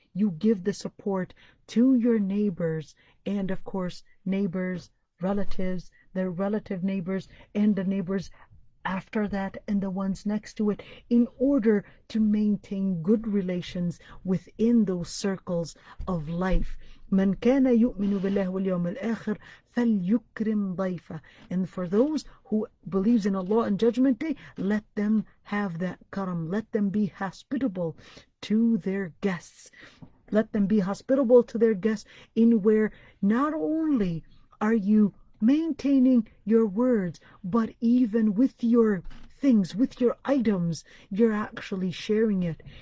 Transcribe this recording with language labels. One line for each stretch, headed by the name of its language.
English: You give the support to your neighbors, and of course neighbors, relatives, their relative neighbors, and the neighbors after that, and the ones next to it, in order to maintain good relations within those circles of life.
Arabic: من كان يؤمن بالله واليوم الآخر فليكرم ضيفه.
English: And for those who believes in Allah and Judgment Day, let them have that karam. Let them be hospitable to their guests. Let them be hospitable to their guests, in where not only are you maintaining your words, but even with your things, with your items, you're actually sharing it.